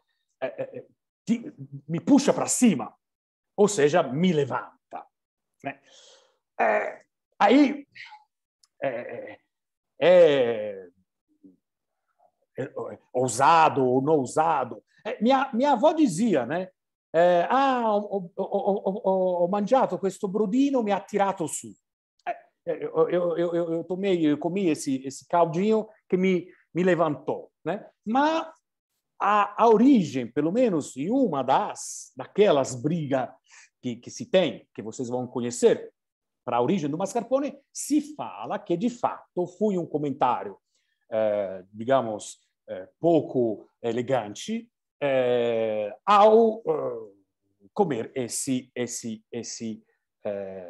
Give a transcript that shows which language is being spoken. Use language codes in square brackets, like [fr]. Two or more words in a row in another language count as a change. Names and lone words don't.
[pt] me puxa para cima, ou seja, me levanta, né? Aí ousado ou não ousado. Minha avó dizia, né? [it] Ho mangiato questo brodino, mi ha tirato su. [pt] Eu comi esse caldinho que me levantou, né? Mas a origem, pelo menos em uma daquelas brigas que se tem, que vocês vão conhecer, para a origem do mascarpone, se fala que, de fato, foi um comentário, digamos, pouco elegante, ao comer essa sobremesa.